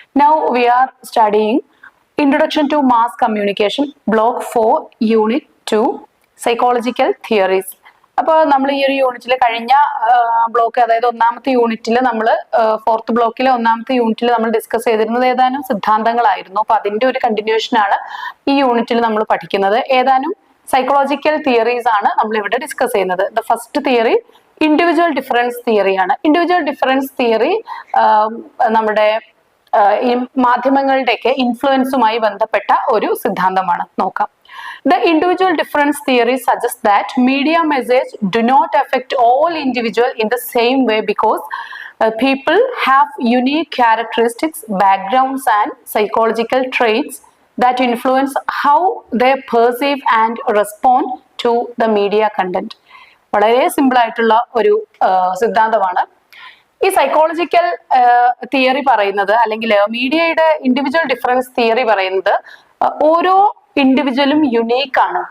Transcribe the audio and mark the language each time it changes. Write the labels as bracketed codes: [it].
[en] Now we are studying Introduction to Mass Communication, Block 4, Unit 2, Psychological Theories. [ml] അപ്പോൾ നമ്മൾ ഈ ഒരു യൂണിറ്റിൽ കഴിഞ്ഞ ബ്ലോക്ക്, അതായത് ഒന്നാമത്തെ യൂണിറ്റിൽ നമ്മൾ ഫോർത്ത് ബ്ലോക്കിലെ ഒന്നാമത്തെ യൂണിറ്റിൽ നമ്മൾ ഡിസ്കസ് ചെയ്തിരുന്നത് ഏതാനും സിദ്ധാന്തങ്ങളായിരുന്നു. അപ്പൊ അതിന്റെ ഒരു കണ്ടിന്യൂഷൻ ആണ് ഈ യൂണിറ്റിൽ നമ്മൾ പഠിക്കുന്നത്. ഏതാനും സൈക്കോളജിക്കൽ തിയറീസ് ആണ് നമ്മൾ ഇവിടെ ഡിസ്കസ് ചെയ്യുന്നത്. [en] the first theory [ml] individual difference തിയറിയാണ്. Individual difference theory നമ്മുടെ ഈ മാധ്യമങ്ങളുടെയൊക്കെ ഇൻഫ്ലുവൻസുമായി ബന്ധപ്പെട്ട ഒരു സിദ്ധാന്തമാണ്. നോക്കാം. [en] The individual difference theory suggests that media message do not affect all individuals in the same way because people have unique characteristics, backgrounds and psychological traits that influence how they perceive and respond to the media content. [ml] വളരെ simple ആയിട്ടുള്ള ഒരു സിദ്ധാന്തമാണ്. ഈ psychological theory പറയുന്നത്, അല്ലെങ്കിൽ മീഡിയയുടെ individual difference theory പറയുന്നത്, ഓരോ ഇൻഡിവിജ്വലും യുണീക്ക് ആണ്.